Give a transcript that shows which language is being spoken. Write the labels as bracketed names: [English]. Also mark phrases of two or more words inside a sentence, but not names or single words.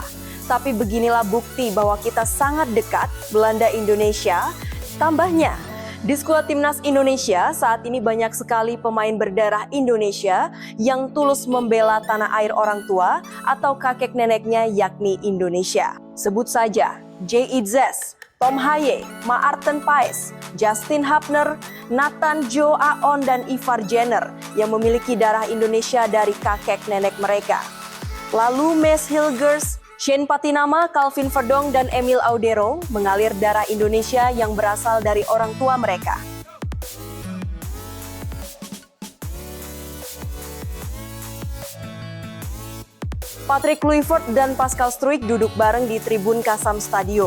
[Indonesian] Tapi beginilah bukti bahwa kita sangat dekat, Belanda Indonesia. Tambahnya, di skuad timnas Indonesia saat ini banyak sekali pemain berdarah Indonesia yang tulus membela tanah air orang tua atau kakek neneknya yakni Indonesia. Sebut saja J.I.Z, Tom Haye, Maarten Paes, Justin Hapner, Nathan Joe Aon, dan Ivar Jenner yang memiliki darah Indonesia dari kakek nenek mereka. Lalu Mes Hilgers, Shane Patinama, Calvin Verdong, dan Emil Audero mengalir darah Indonesia yang berasal dari orang tua mereka. Patrick Kluivert dan Pascal Struijk duduk bareng di tribun Kasam Stadium.